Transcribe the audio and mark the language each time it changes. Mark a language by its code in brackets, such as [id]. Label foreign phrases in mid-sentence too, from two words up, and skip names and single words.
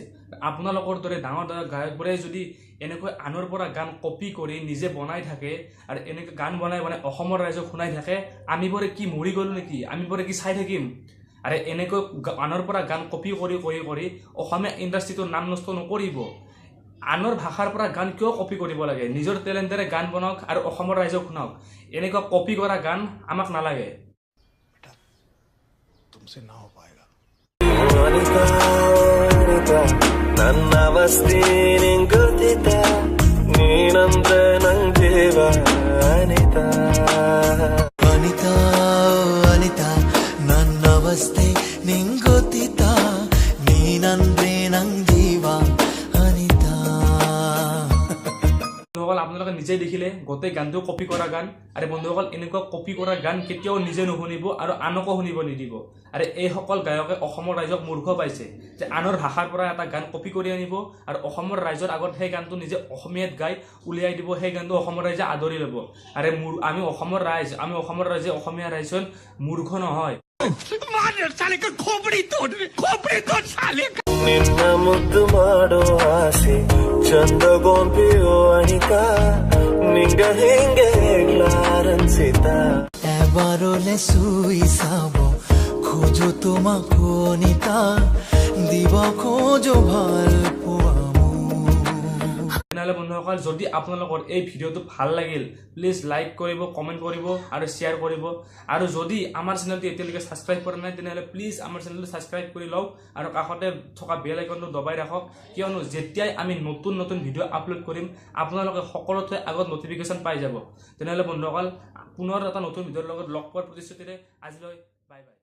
[as] আপোনালোকৰ দৰে ডাঙৰ ডাঙৰ গায়কবোৰে যদি এনেকৈ আনৰ পৰা গান কপি কৰি নিজে বনাই থাকে আৰু এনেকৈ গান বনাই বনাই অসমৰ ৰাইজক শুনাই থাকে, আমিবোৰে কি মৰি গ'লো নেকি? আমিবোৰে কি চাই থাকিম? আৰু এনেকৈ আনৰ পৰা গান কপি কৰি কৰি কৰি অসমীয়া ইণ্ডাষ্ট্ৰিটোৰ নাম নষ্ট নকৰিব। আনৰ ভাষাৰ পৰা গান কিয় কপি কৰিব লাগে? নিজৰ টেলেণ্টেৰে গান বনাওক আৰু অসমৰ ৰাইজক শুনাওক। এনেকুৱা কপি কৰা গান আমাক নালাগে। [hi] तुमसे ना हो पाएगा। [kn] ಅನಿತಾ ಅನಿತಾ ನನ್ನ ಅವಸ್ಥೆ ನಿಂಗ್ ಗೊತ್ತಿತ್ತ ನೀನಂದ್ರೆ ನಂಗ್ ಜೀವ ಅನಿತಾ ಅನಿತಾ ಅನಿತಾ ನನ್ನ ಅವಸ್ಥೆ ನಿಂಗ್ ಗೊತ್ತಿತ್ತ ನೀನಂದ್ರೆ ನಂಗ್ ಜೀವ ಅನಿತಾ। [as] বন্ধুসকল, আপোনালোকে নিজেই দেখিলে গোটেই গানটো কপি কৰা গান। আৰু বন্ধুসকল, এনেকুৱা কপি কৰা গান কেতিয়াও নিজে নুশুনিব আৰু আনকো শুনিব নিদিব। আৰু এইসকল গায়কে অসমৰ ৰাইজক মূৰ্খ পাইছে যে আনৰ ভাষাৰ পৰা এটা গান কপি কৰি আনিব আৰু অসমৰ ৰাইজৰ আগত সেই গানটো নিজে অসমীয়াত গাই উলিয়াই দিব। সেই গানটো অসমৰ ৰাইজে আদৰি ল'ব। আৰু আমি অসমৰ ৰাইজে অসমীয়া ৰাইজৰ মূৰ্খ নহয়। [kn] ನಿನ್ನ ಮುದ್ದು ಮಾಡೋ ಆಸೆ ಚಂದಗೊಂಬಿಯೋ ಅನಿತಾ ನಿಂಗ ಹೆಂಗೆ ಹೇಗ್ಲಾರನ್ಸಿತ [as] এবারলে শুই চাব খোঁজো তোমাকো অনিতা দিব খোঁজো ভাল পোৱা তেনেহ'লে বন্ধুসকল যদি আপোনালোকৰ এই ভিডিঅ'টো ভাল লাগিল [en] please like [as] কৰিব কমেণ্ট কৰিব আৰু শ্বেয়াৰ কৰিব আৰু যদি আমাৰ চেনেলটো এতিয়ালৈকে ছাবস্ক্ৰাইব কৰা নাই তেনেহ'লে প্লিজ আমাৰ চেনেলটো ছাবস্ক্ৰাইব কৰি লওক আৰু কাষতে থকা [en] bell iconটো [as] দবাই ৰাখক কিয়নো যেতিয়াই আমি নতুন নতুন [en] video upload [as] কৰিম আপোনালোকে সকলোতকৈ আগত নটিফিকেশ্যন পাই যাব তেনেহ'লে বন্ধুসকল পুনৰ এটা নতুন ভিডিঅ'ৰ লগত লগ পোৱাৰ প্ৰতিশ্ৰুতিৰে আজিলৈ [en] bye bye